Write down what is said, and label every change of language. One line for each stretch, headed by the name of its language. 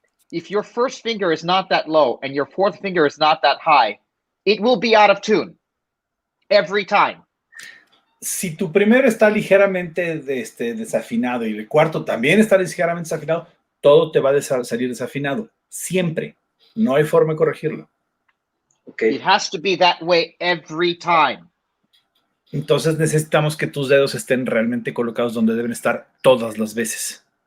English: If your first finger is not that low and your fourth finger is not that high, it will be out of tune every time.
Spanish: Si tu primero está ligeramente desafinado y el cuarto también está ligeramente desafinado, todo te va a salir desafinado. Siempre. No hay forma de corregirlo.
English: Okay. It has to be that way every time.
Spanish: Entonces necesitamos que tus dedos estén realmente colocados donde deben estar todas las veces.